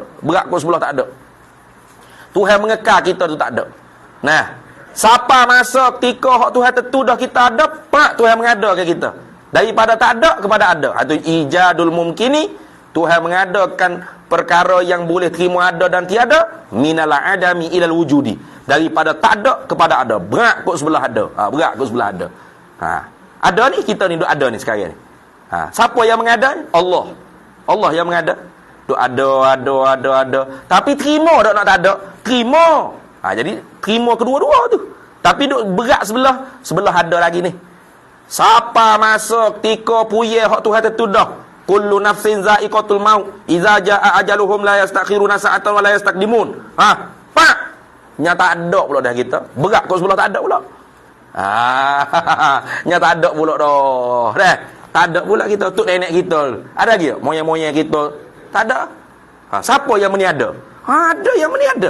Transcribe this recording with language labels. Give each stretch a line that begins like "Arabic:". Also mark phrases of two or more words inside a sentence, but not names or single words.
Malay: Berat kau sebelah tak ada. Tuhan mengekal kita tu tak ada. Nah, siapa masa ketika hak Tuhan tertudah kita ada, Tuhan mengadakan kita. Daripada tak ada kepada ada. Itu
Arabic: إيجاد الممكن.
Malay: Tuhan mengadakan perkara yang boleh terima ada dan tiada,
Arabic: من العدم إلى الوجود,
Malay: daripada tak ada kepada ada. Berat kot sebelah ada. Berat kot sebelah ada. Ada ni, kita ni duk ada ni sekarang ni. Siapa yang mengada? Allah yang mengada. Duk ada. Tapi terima tak nak tak ada? Terima. Jadi terima kedua-dua tu. Tapi duk berat sebelah ada lagi ni. Siapa masa ketika puyeh hak Tuhan tertudah,
Arabic: كل نفس ذائقة الموت إذا جاء أجلهم لا يستأخرون ساعة ولا يستقدمون.
Malay: Nyata ada pula dah kita. Berat kau sebelah tak ada pula. Nyata ada pula dah. Tak ada pula kita, tok nenek kita. Ada lagi moyang-moyang kita? Tak ada. Siapa yang meniada? Ada yang meniada.